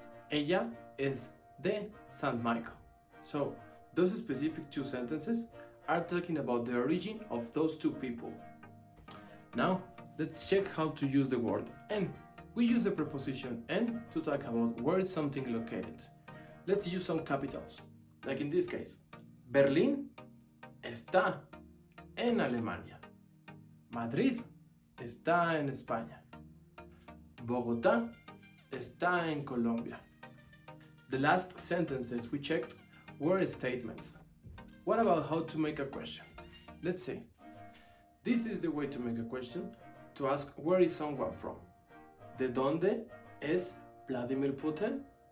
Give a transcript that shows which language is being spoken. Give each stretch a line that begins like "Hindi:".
Spanish: Ella es de San Michael.
English: So, those specific two sentences are talking about the origin of those two people. Now, let's check how to use the word en. We use the preposition en to talk about where is something located. Let's use some capitals, like in this case.
Spanish: Berlín está en Alemania. Madrid está en España. Bogotá está en Colombia.
English: The last sentences we checked were statements. What about how to make a question? Let's see. This is the way to make a question, to ask where is someone from.
Spanish: ¿De dónde es Vladimir Putin?